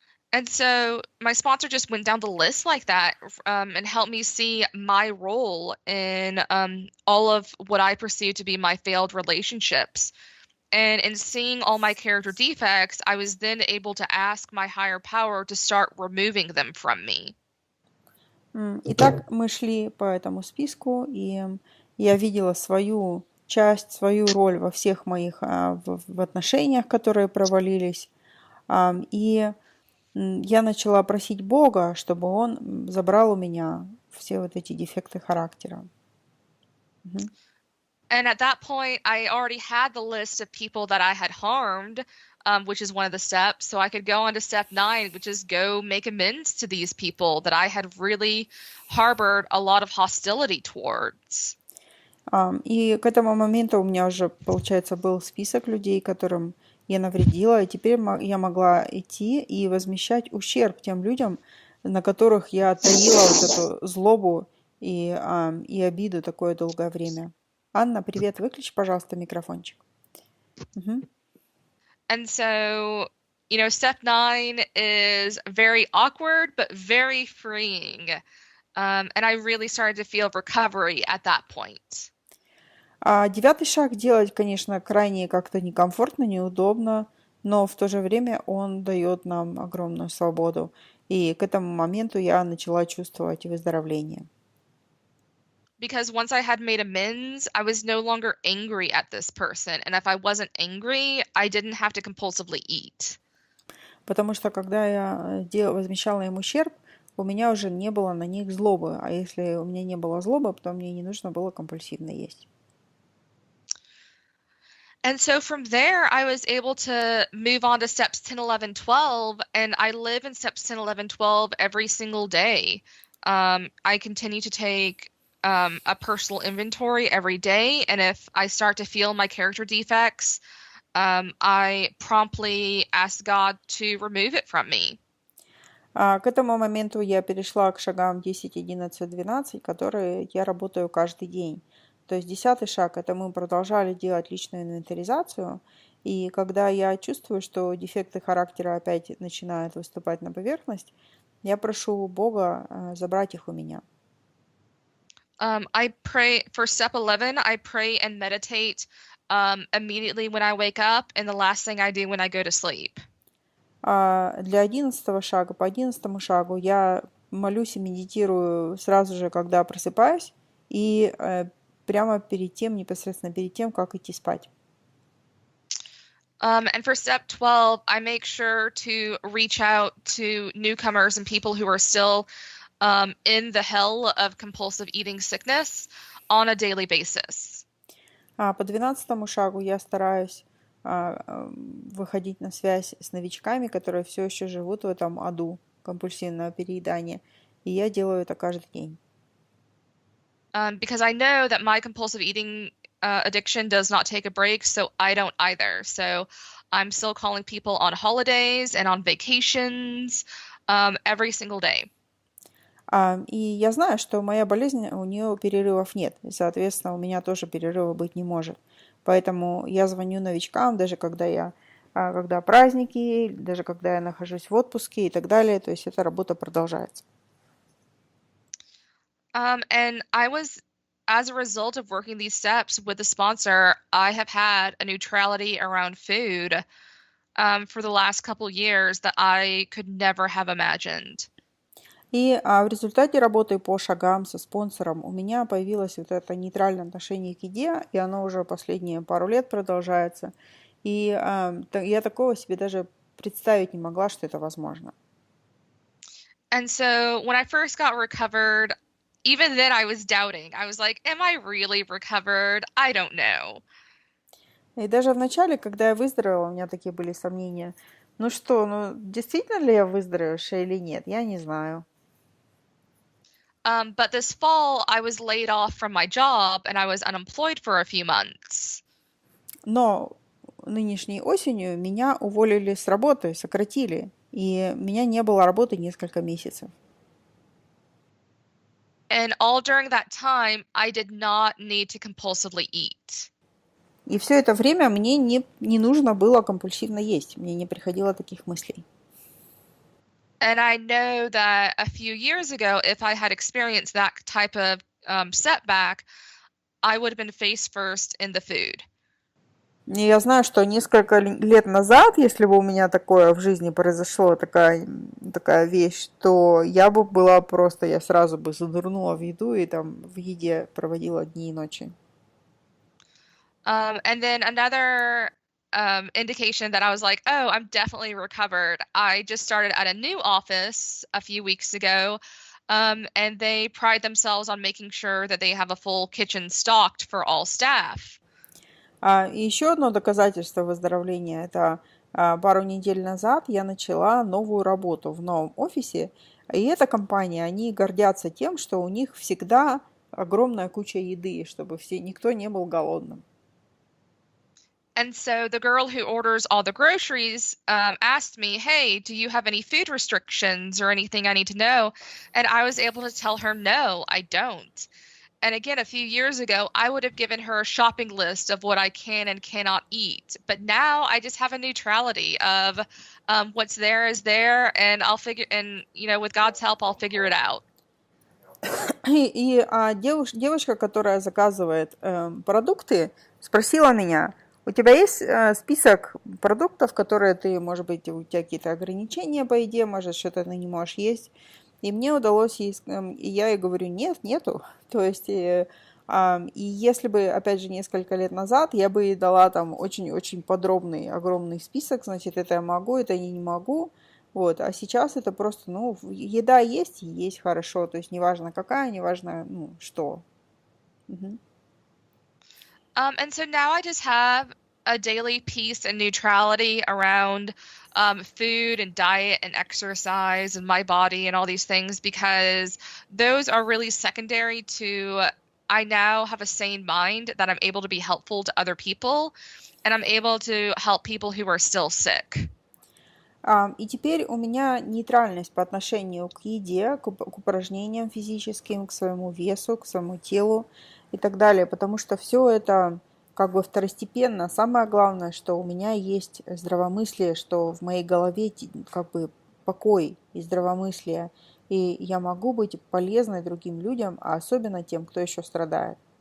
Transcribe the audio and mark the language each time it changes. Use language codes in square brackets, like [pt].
[en] And so my sponsor just went down the list like that, and helped me see my role in all of what I perceive to be my failed relationships. And in seeing all my character defects, I was then able to ask my higher power to start removing them from me. [ru] Итак, мы шли по этому списку, и я видела свою часть, свою роль во всех моих в отношениях, которые провалились. И я начала просить Бога, чтобы Он забрал у меня все вот эти дефекты характера. [en] And at that point, I already had the list of people that I had harmed, which is one of the steps. So I could go on to step 9, which is go make amends to these people that I had really harbored a lot of hostility towards. [ru] И к этому моменту у меня уже, получается, был список людей, которым я навредила, и теперь я могла идти и возмещать ущерб тем людям, на которых я таила вот эту злобу и обиду такое долгое время. Анна, привет, выключи, пожалуйста, микрофончик. [en] And so, step 9 is very awkward, but very freeing. And I really started to feel recovery at that point. [ru] 9-й шаг делать, конечно, крайне как-то некомфортно, неудобно, но в то же время он дает нам огромную свободу. И к этому моменту я начала чувствовать выздоровление. [en] Because once I had made amends, I was no longer angry at this person. And if I wasn't angry, I didn't have to compulsively eat. [ru] Потому что когда я возмещала им ущерб, у меня уже не было на них злобы. А если у меня не было злобы, то мне не нужно было компульсивно есть. [en] And so from there, I was able to move on to steps 10, 11, 12, and I live in steps 10, 11, 12 every single day. I continue to take a personal inventory every day, and if I start to feel my character defects, I promptly ask God to remove it from me. [ru] К этому моменту я перешла к шагам 10, 11, 12, которые я работаю каждый день. То есть 10-й шаг – это мы продолжали делать личную инвентаризацию, и когда я чувствую, что дефекты характера опять начинают выступать на поверхность, я прошу Бога забрать их у меня. [en] I pray for step 11, I pray and meditate immediately when I wake up, and the last thing I do when I go to sleep. [ru] Для 11-го шага, по 11-му шагу я молюсь и медитирую сразу же, когда просыпаюсь, и прямо перед тем, непосредственно перед тем, как идти спать. [en] And for step 12, I make sure to reach out to newcomers and people who are still in the hell of compulsive eating sickness on a daily basis. [ru] По 12-му шагу я стараюсь выходить на связь с новичками, которые все еще живут в этом аду компульсивного переедания, и я делаю это каждый день. [en] Because I know that my compulsive eating addiction does not take a break, so I don't either. So I'm still calling people on holidays and on vacations every single day. [ru] И я знаю, что моя болезнь, у нее перерывов нет, и, соответственно, у меня тоже перерыва быть не может. Поэтому я звоню новичкам, даже когда праздники, даже когда я нахожусь в отпуске и так далее. То есть эта работа продолжается. [en] And I was, as a result of working these steps with the sponsor, I have had a neutrality around food for the last couple years that I could never have imagined. [ru] И в результате работы по шагам со спонсором у меня появилось вот это нейтральное отношение к еде, и оно уже последние пару лет продолжается. И я такого себе даже представить не могла, что это возможно. [en] And so when I first got recovered, even then I was doubting. I was like, am I really recovered? I don't know. [ru] И даже в начале, когда я выздоровела, у меня такие были сомнения. Действительно ли я выздоровевшая или нет? Я не знаю. [en] But this fall, I was laid off from my job and I was unemployed for a few months. [ru] Но нынешней осенью меня уволили с работы, сократили, и у меня не было работы несколько месяцев. [en] And all during that time, I did not need to compulsively eat. [ru] И все это время мне не нужно было компульсивно есть, мне не приходило таких мыслей. [en] And I know that a few years ago, if I had experienced that type of setback, I would have been face first in the food. [ru] И я знаю, что несколько лет назад, если бы у меня такое в жизни произошло, такая вещь, то я бы была просто, я сразу бы занырнула в еду и там в еде проводила дни и ночи. [en] And then another indication that I was like, oh, I'm definitely recovered. I just started at a new office a few weeks ago, and they pride themselves on making sure that they have a full kitchen stocked for all staff. [ru] И еще одно доказательство выздоровления – это пару недель назад я начала новую работу в новом офисе, и эта компания, они гордятся тем, что у них всегда огромная куча еды, чтобы никто не был голодным. [en] And so the girl who orders all the groceries asked me, hey, do you have any food restrictions or anything I need to know? And I was able to tell her, no, I don't. And again, a few years ago, I would have given her a shopping list of what I can and cannot eat. But now I just have a neutrality of what's there is there, and I'll figure, and with God's help, I'll figure it out. [ru] Девушка, которая заказывает продукты, спросила меня, у тебя есть список продуктов, которые ты, может быть, у тебя какие-то ограничения по еде, может, что-то ты не можешь есть. И мне удалось ей, и я ей говорю, нет, нету. То есть, и если бы, опять же, несколько лет назад, я бы ей дала там очень-очень подробный, огромный список, значит, это я могу, это я не могу. Вот, а сейчас это просто, ну, еда есть и есть хорошо, то есть неважно какая, неважно, ну, что. Мгм. [en] And so now I just have a daily peace and neutrality around food and diet and exercise and my body and all these things because those are really secondary to I now have a sane mind that I'm able to be helpful to other people and I'm able to help people who are still sick. [ru] И теперь у меня нейтральность по отношению к еде, к упражнениям физическим, к своему весу, к своему телу и так далее, потому что все это как бы второстепенно. Самое главное, что у меня есть здравомыслие, что в моей голове как бы покой и здравомыслие, и я могу быть полезной другим людям, а особенно тем, кто еще страдает.